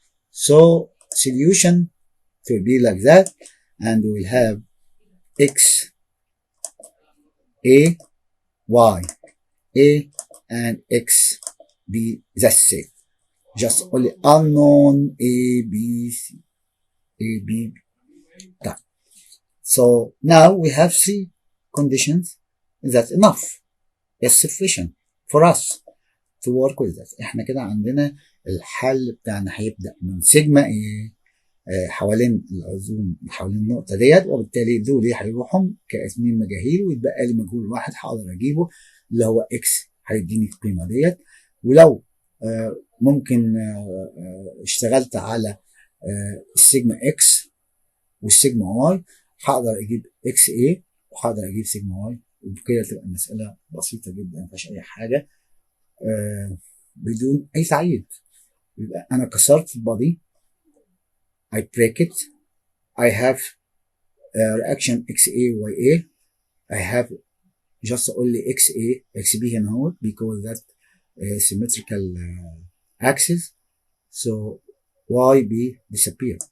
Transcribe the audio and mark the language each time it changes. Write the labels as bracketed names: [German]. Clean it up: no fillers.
[English] So solution will be like that, and we will have X A Y A and X B. That's it. Just only unknown A B C A B. Done. So now we have 3 conditions. That's enough. It's sufficient for us to work with that. [Arabic] احنا كده عندنا الحل بتاعنا هيبدأ من سيجما A حوالين العزوم حوالين النقطة ديت، وبالتالي دول هيروحوا كاثنين مجاهيل، ويتبقى لي مجهول واحد هقدر اجيبه اللي هو اكس، هيديني القيمة ديت. ولو ممكن اشتغلت على السيجما اكس والسيجما واي، هقدر اجيب اكس اي وهقدر اجيب سيجما واي، وبكده تبقى المسألة بسيطة جدا، ما فيهاش اي حاجة بدون اي تعقيد. يبقى انا كسرت البادي، [English] I break it, I have reaction XA YA, I have just only XA XB [Arabic] هنا اهو [English] because that symmetrical axis, so YB disappear.